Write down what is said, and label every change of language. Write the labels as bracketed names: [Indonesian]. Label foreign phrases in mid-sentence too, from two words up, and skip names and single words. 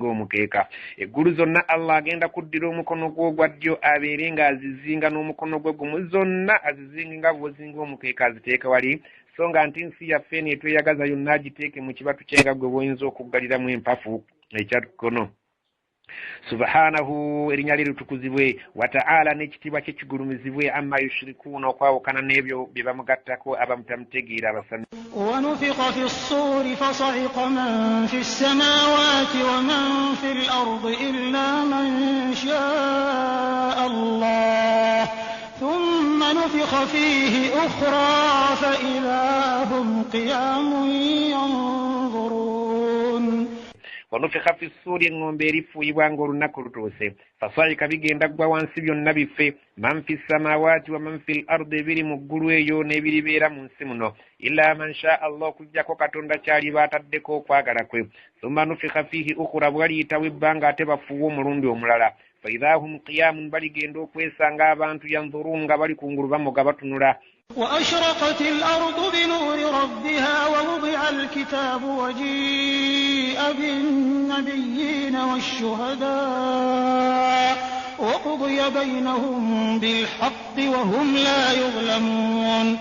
[Ganda] omukeeka eggulu zonna Allah agenda kuddira omukono gwo ogwa ddyo abeere nga azizinga n'omukono gwe gumu zonna azizinga nga bw'ozinga omukeeka aziteeka wali so nga nti nsi yaffe netweyagaza yonna agiteeke mu kibatu kyenga gwe bw'oyinza okuggaliramu empafu ekyakkono subhanahu erinnya lye litukuzibwe [Arabic] وتعالى [Ganda] n'ekitiibwa kye kigulumizibwe [Arabic] عما يشركون [Ganda] okwawukana n'ebyo bye bamugattako abamutamutegeera abasami [Arabic] ونفخ في الصور فصعق من في السماوات ومن في الأرض إلا من شاء الله ثم نفخ فيه أخرى فإذا هم قيام ينظرون ونفخ في الصور [Ganda] ngombe erifuuyibwa ng'olunaku lutuuse fasayika bigenda gwa wansi byonna biffe [Arabic] من في السماوات ومن في الأرض [Ganda] ebiri mu ggulu eyo n'ebiribeera mu nsi muno [Arabic] إلا من شاء الله [Ganda] okujjako katonda kyali baataddeko okwagala kwe [Arabic] ثم نفخ فيه أخرى [Ganda] bwaliyitawo ebbanga ate bafuuwa omulundi omulala [Arabic] فإذا هم قيام [Ganda] baligenda okwesanga abantu yanzurun nga bali kungulu bamoga batunula [Arabic] وأشرقت الأرض بنور ربها ووضع الكتاب وجيء بالنبيين والشهداء وقضي بينهم بالحق الحق وهم لا يظلمون